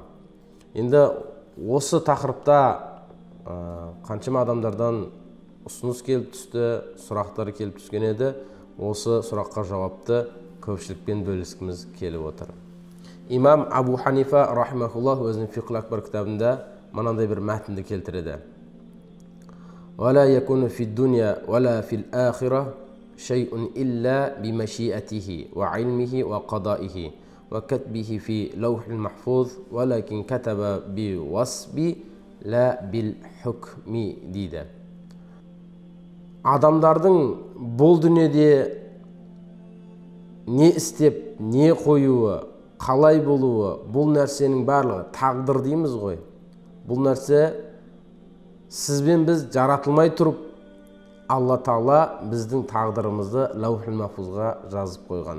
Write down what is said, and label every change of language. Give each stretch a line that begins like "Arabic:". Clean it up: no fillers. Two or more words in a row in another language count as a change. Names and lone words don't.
Kazakh: Енді осы тақырыпта қаншама адамдардан ұсыныс келіп түсті, сұрақтар келіп түскен еді. Осы сұраққа жауапты көпшілікпен бөліскіміз келіп отыр. Имам Абу Ханифа рахимахуллах өзінің Фиқл Акбар кітабында мынандай бір мәтінді келтіреді.
Arabic: وَلَا يَكُنُ فِي الدُّنْيَا وَلَا فِي الْآخِرَةِ شَيْءٌ إِلَّا بِمَشِيئَتِهِ وَعِلْمِهِ وَقَضَائِهِ وَكَتْبِهِ فِي لَوْحِ الْمَحْفُوظِ وَلَكِنْ كَتَبَ بِوَصْبِ لَا بِالْحُكْمِ дейді.
Kazakh: Адамдардың бұл дүниеде не істеп, не қоюы, қалай болуы, бұл нәрсенің барлығы тағдыр дейміз ғой. Бұл нәрсе сізбен біз жаратылмай тұрып, Алла Тағала біздің тағдырымызды Лаухул Махфузға жазып қойған.